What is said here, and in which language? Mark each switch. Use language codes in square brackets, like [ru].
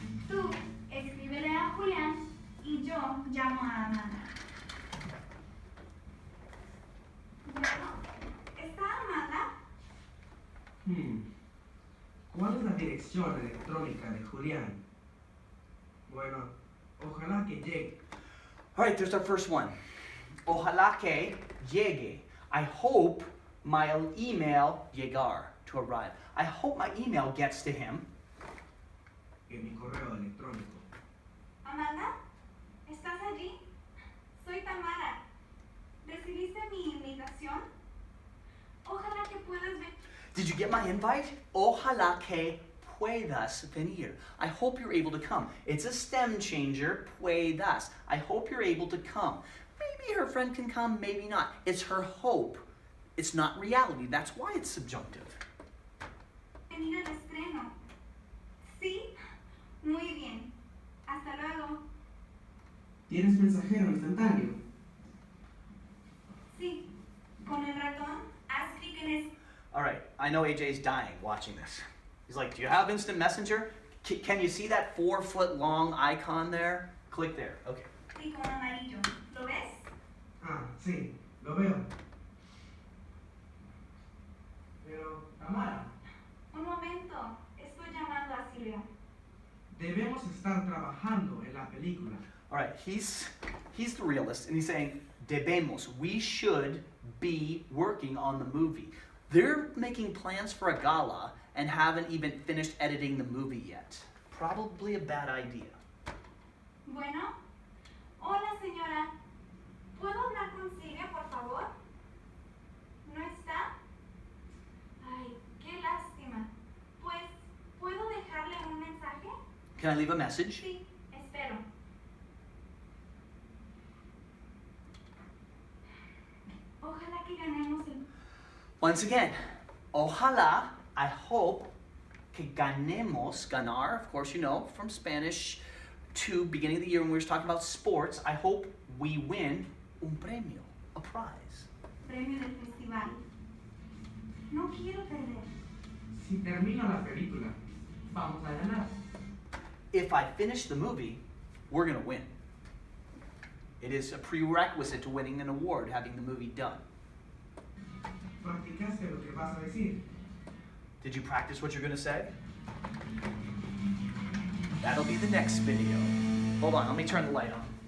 [es] Tú escríbele a Julián y yo llamo a Amanda. ¿Está Amanda? ¿Cuál es la dirección electrónica de Julián? Bueno, ojalá que llegue. [en] All right, there's our first one. [es] Ojalá que llegue. [en] I hope my email llegar, to arrive. I hope my email gets to him. [es] En mi correo electrónico. Amanda, ¿Estás allí? Soy Tamara. ¿Recibiste mi invitación? Ojalá que puedas venir. [en] Did you get my invite? [es] Ojalá que puedas venir. [en] I hope you're able to come. It's a stem changer, puedas. I hope you're able to come. Maybe her friend can come, maybe not. It's her hope. It's not reality. That's why it's subjunctive. [es] Venir al estreno. Sí, muy bien. Hasta luego. ¿Tienes mensajero instantáneo? Sí, con el ratón, haz clic en es. [en] All right, I know AJ's dying watching this. He's like, do you have instant messenger? Can you see that 4-foot long icon there? Click there. Okay. [es] Icono amarillo. ¿Lo ves? Ah, sí, lo veo. Pero, Tamara, Un momento. Estoy llamando a Silvia. debemos estar trabajando en la película. [en] All right, he's the realist, and he's saying, debemos, we should be working on the movie. They're making plans for a gala and haven't even finished editing the movie yet. Probably a bad idea. [es] Bueno. Hola, señora. ¿Puedo hablar con Silvia, por favor? ¿No está? Ay, qué lástima. Pues, ¿puedo dejarle un mensaje? [en] Can I leave a message? [es] Sí, espero. Ojalá que ganemos el... [en] Once again, ojalá, I hope, [es] que ganemos, [en] ganar, of course you know, from Spanish to beginning of the year when we were talking about sports, I hope we win [es] un premio, [en] a prize. [es] premio del festival. No quiero perder. Si termino la película, vamos a ganar. [en] If I finish the movie, we're gonna win. It is a prerequisite to winning an award, having the movie done. [es] ¿Practicaste lo que vas a decir? [en] Did you practice what you're gonna say? That'll be the next video. Hold on, let me turn the light on.